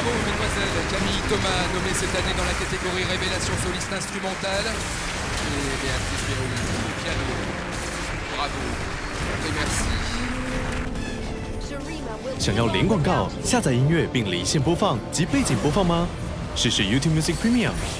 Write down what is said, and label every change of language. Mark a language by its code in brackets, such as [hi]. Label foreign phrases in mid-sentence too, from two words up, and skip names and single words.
[fr] mesdemoiselles, Camille Thomas, nommée cette année dans la catégorie Révélation soliste instrumentale, et Béatrice Berruy au piano. Bravo et merci. [zh] 想要零广告、下载音乐并离线播放及背景播放吗？试试 YouTube Music Premium。